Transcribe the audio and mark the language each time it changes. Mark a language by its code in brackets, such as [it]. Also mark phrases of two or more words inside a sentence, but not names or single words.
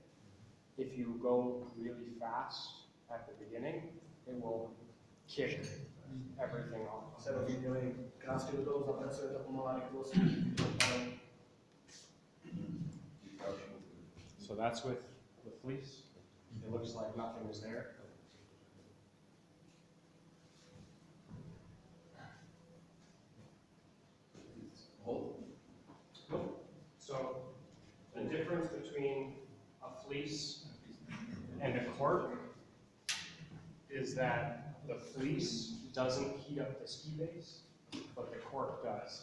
[en] If you go really fast at the beginning, it will kick everything off. [cs] se rozuměli, krásně do toho zapracuje ta pomalá rychlost. [en] So that's with the fleece. it looks like nothing is there. Hot? So the difference between a fleece and a cork is that the fleece doesn't heat up the ski base, but the cork does.